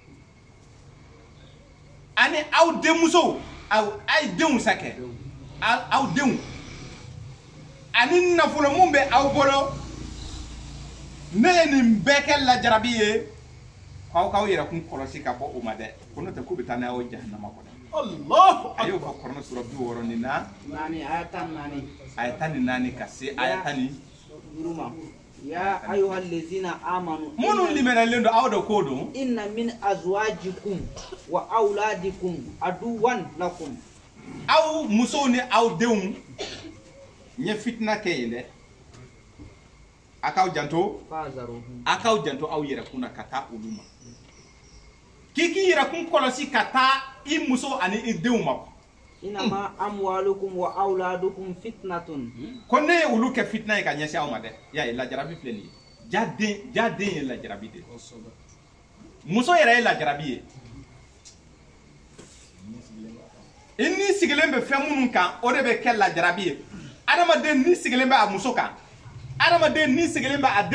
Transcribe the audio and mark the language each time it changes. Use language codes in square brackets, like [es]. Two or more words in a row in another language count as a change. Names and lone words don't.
[bm] ani aw denmuso aw ay denw sakɛ aw denw ani nafolo mun bɛ aw bolo ne ye nin bɛɛ kɛ lajarabi ye k'aw yɛrɛ kun kɔlɔsi ka bɔ o ma dɛ ko n'o tɛ k'u bɛ taa n'a ye jahanama kɔnɔ Allah a y'o fɔ kɔrɔnɛ sura 64 ni na aya 14 ka se aya 10 [ar] يا أيها الذين آمنوا [bm] munun limenalen do aw do ko do [ar] إن من أزواجكم وأولادكم عدوا لكم [bm] aw muso ni aw denw nye fitna ke yende akaw janto aw yɛrɛ kunna ka taa olu ma k'i yɛrɛ kun kɔlɔsi ka taa i muso ani i denw ma [ar] إنما أموالكم وأولادكم فتنة [bm] ko ne ye olu kɛ fitna ye ka ɲɛsin aw ma dɛ ya ye lajarabi filɛ nin ye jaden ye lajarabi de muso yɛrɛ ye lajarabi ye i ni sigilen bɛ fɛn minnu kan o de bɛ kɛ lajarabi ye adamaden ni sigilen bɛ a muso kan adamaden ni sigilen bɛ a